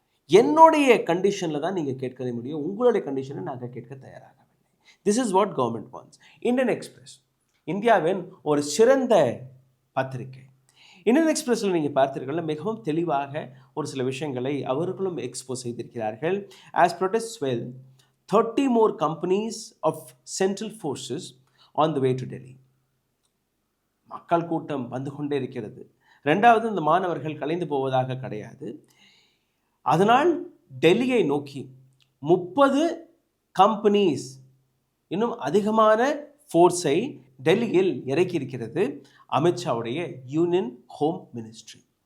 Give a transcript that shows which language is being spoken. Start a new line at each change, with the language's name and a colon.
Tamil: என்னுடைய கண்டிஷனில் தான் நீங்கள் கேட்க முடியும், உங்களுடைய கண்டிஷனை நாங்கள் கேட்க தயாராகவில்லை.
English: This is what government wants.
Tamil: Indian express இந்தியாவின் ஒரு சிறந்த பத்திரிகை. இந்தியன் எக்ஸ்பிரஸில் நீங்கள் பார்த்தீர்கள், மிகவும் தெளிவாக ஒரு சில விஷயங்களை அவர்களும் எக்ஸ்போஸ் செய்திருக்கிறார்கள்.
English: As protest swell 30 more companies of central forces on the way to Delhi.
Tamil: மக்கள் கூட்டம் வந்து கொண்டே இருக்கிறது. ரெண்டாவது, இந்த மாணவர்கள் கலைந்து போவதாக கிடையாது. அதனால் டெல்லியை நோக்கி 30 கம்பெனிஸ், இன்னும் அதிகமான ஃபோர்ஸை டெல்லியில் இறக்கியிருக்கிறது அமித்ஷாவுடைய யூனியன் ஹோம் மினிஸ்ட்ரி.